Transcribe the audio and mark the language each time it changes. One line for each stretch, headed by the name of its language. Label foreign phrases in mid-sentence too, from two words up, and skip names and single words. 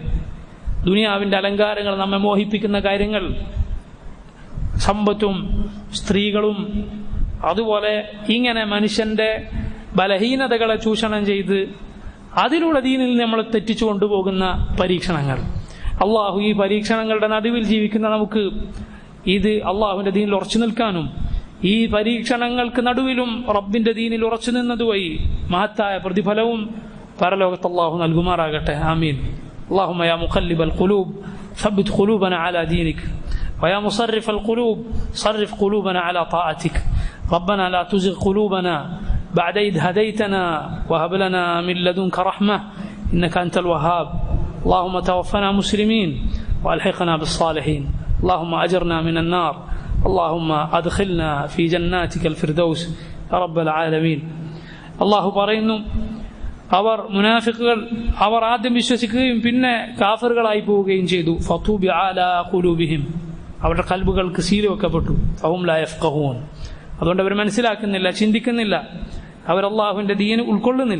Malayalam: ദുനിയാവിന്റെ അലങ്കാരങ്ങൾ, നമ്മെ മോഹിപ്പിക്കുന്ന കാര്യങ്ങൾ, സമ്പത്തും സ്ത്രീകളും, അതുപോലെ ഇങ്ങനെ മനുഷ്യന്റെ ബലഹീനതകളെ ചൂഷണം ചെയ്ത് അതിലൂടെ ദീനിൽ നമ്മൾ തെറ്റിച്ചു കൊണ്ടുപോകുന്ന പരീക്ഷണങ്ങൾ. അള്ളാഹു ഈ പരീക്ഷണങ്ങളുടെ നടുവിൽ ജീവിക്കുന്ന നമുക്ക് ഇത് അള്ളാഹുവിന്റെ ദീനിൽ ഉറച്ചു നിൽക്കാനും ഈ പരീക്ഷണങ്ങൾക്ക് നടുവിലും റബ്ബിന്റെ ദീനിൽ ഉറച്ചു നിന്നതുവഴി മഹത്തായ പ്രതിഫലവും പരലോകത്ത് അള്ളാഹു നൽകുമാറാകട്ടെ. ആമീൻ.
Arabic: اللهم يا مقلب القلوب ثبت قلوبنا على دينك ويا مصرف القلوب صرف قلوبنا على طاعتك. ربنا لا تزغ قلوبنا بعد إذ هديتنا وهب لنا من لدنك رحمة إنك أنت الوهاب. اللهم توفنا مسلمين وألحقنا بالصالحين. اللهم أجرنا من النار. اللهم أدخلنا في جناتك الفردوس يا رب العالمين.
Malayalam: الله പറയുന്നു, അവർ മുനാഫിക്കുകൾ അവർ ആദ്യം വിശ്വസിക്കുകയും പിന്നെ കാഫിറുകളായി പോവുകയും ചെയ്തു.
Arabic: فطبع على قلوبهم,
Malayalam: അവരുടെ കൽബുകൾക്ക് സീൽ വെക്കപ്പെട്ടു.
Arabic: فهم لا يفقهون,
Malayalam: അതുകൊണ്ട് അവർ മനസ്സിലാക്കുന്നില്ല, ചിന്തിക്കുന്നില്ല, അവർ അല്ലാഹുവിന്റെ ദീൻ ഉൾക്കൊള്ളുന്നില്ല.